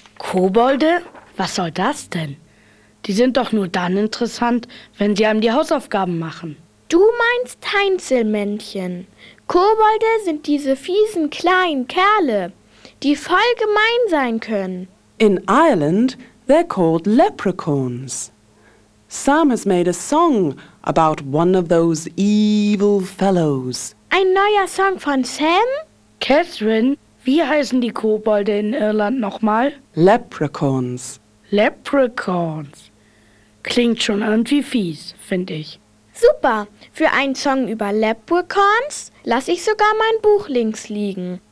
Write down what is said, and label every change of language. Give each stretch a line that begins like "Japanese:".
German: Kobolde? Was soll das denn? Die sind doch nur dann interessant, wenn sie einem die Hausaufgaben machen. Du meinst Heinzelmännchen. Kobolde sind diese fiesen kleinen Kerle, die voll gemein sein können.
English: In Ireland, they're called leprechauns. Sam has made a song about one of those evil fellows.
German: Ein neuer Song von Sam? Catherine, wie heißen die Kobolde in Irland nochmal? Leprechauns. Leprechauns. Klingt schon irgendwie fies, finde ich. Super. Für einen Song über Leprechauns lasse ich sogar mein Buch links liegen.